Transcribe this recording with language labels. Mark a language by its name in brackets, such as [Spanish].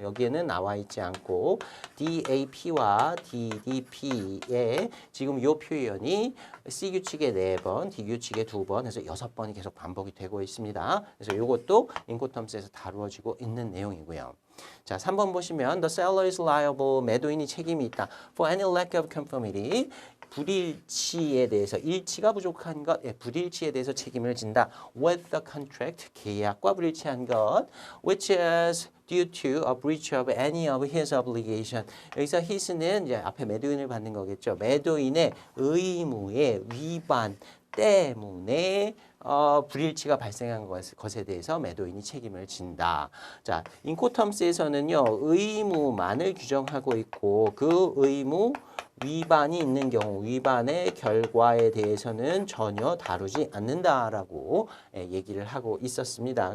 [Korean] 여기에는 나와 있지 않고 DAP와 DDP에 지금 이 표현이 C 규칙에 4번, D 규칙에 2번 해서 6번이 계속 반복이 되고 있습니다. 그래서 이것도 인코텀스에서 다루어지고 있는 내용이고요. 자, 3번 보시면 [English] the seller is liable [Korean] 매도인이 책임이 있다 [English] for any lack of conformity [Korean] 불일치에 대해서 일치가 부족한 것, 불일치에 대해서 책임을 진다. [English] with the contract [Korean] 계약과 불일치한 것, [English] which is due to a breach of any of his obligation. [Korean] 여기서 his는 이제 앞에 매도인을 받는 거겠죠. 매도인의 의무의 위반 때문에 불일치가 발생한 것에 대해서 매도인이 책임을 진다. 자, 인코텀스에서는요 의무만을 규정하고 있고 그 의무 위반이 있는 경우 위반의 결과에 대해서는 전혀 다루지 않는다라고 얘기를 하고 있었습니다.